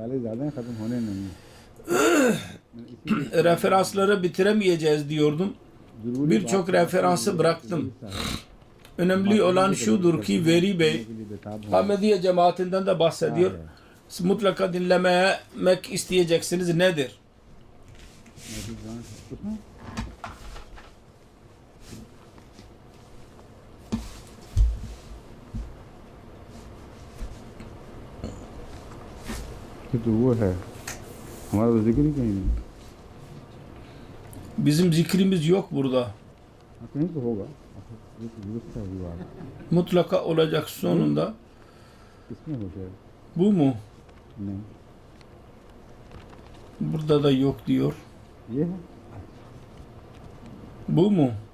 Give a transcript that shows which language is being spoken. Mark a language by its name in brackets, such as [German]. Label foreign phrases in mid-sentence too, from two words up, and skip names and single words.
[Turkish] Referansları bitiremeyeceğiz diyordum. Birçok referansı bıraktım. Önemli olan şudur ki Veri Bey Ahmediye cemaatinden de bahsediyor. Mutlaka dinlemek isteyeceksiniz. Nedir? [Urdu] تو وہ ہے ہمارا تو ذکر ہی کہیں نہیں [Turkish] Bizim zikrimiz yok burada. [Urdu] کہیں تو ہوگا یہ تو درست ہے یہ بات [Turkish] Mutlaka olacak sonunda. [Urdu] کس میں ہو جائے [Turkish] Bu mu? [Urdu] नहीं [Turkish] Burada da yok diyor. [Urdu] یہ ہے [Turkish] Bu mu?